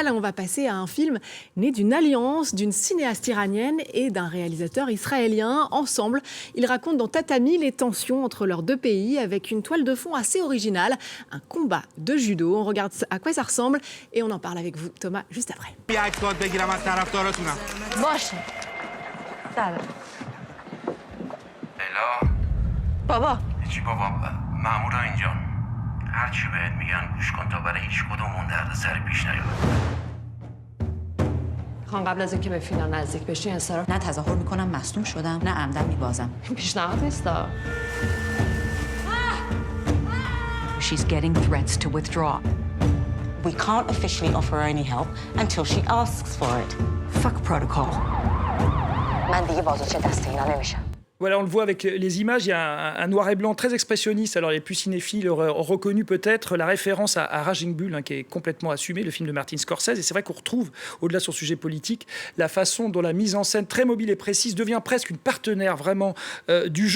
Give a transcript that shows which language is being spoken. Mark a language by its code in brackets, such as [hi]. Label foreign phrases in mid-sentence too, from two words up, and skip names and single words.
[fr] On va passer à un film né d'une alliance d'une cinéaste iranienne et d'un réalisateur israélien. Ensemble, ils racontent dans Tatami les tensions entre leurs deux pays avec une toile de fond assez originale, un combat de judo. On regarde à quoi ça ressemble et on en parle avec vous, Thomas, juste après. [fa] بگیرم از طرفداراتونم باشه سلام لیلا بابا چی بابا مامورا اینجا هر چی بهت میگن گوش کن تا برای هیچ کدومون دردسر پیش نیاد میخوام قبل از اینکه به فینال نزدیک بشی انصراف نه تظاهر میکنم مصدوم شدم نه عمدن میبازم پیشنهاد نیستا [en] She's getting threats to withdraw. We can't officially offer her any help until she asks for it. Fuck protocol. [fa] من دیگه بازوچه دست اینا نمیشم. [fr] Voilà, on le voit avec les images, il y a un noir et blanc très expressionniste. Alors les plus cinéphiles auraient reconnu peut-être la référence à Raging Bull, qui est complètement assumé, le film de Martin Scorsese. Et c'est vrai qu'on retrouve, au-delà de son sujet politique, la façon dont la mise en scène très mobile et précise devient presque une partenaire vraiment du jeu.